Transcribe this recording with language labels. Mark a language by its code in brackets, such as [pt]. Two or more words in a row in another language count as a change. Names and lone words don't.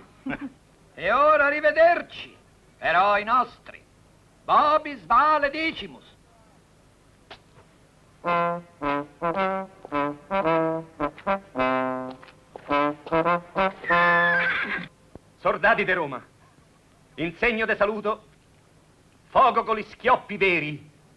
[it] E ora arrivederci, eroi nostri. [la] Vobis vale decimus. [it] Soldati di Roma, in segno de saluto, fuoco con gli schioppi veri.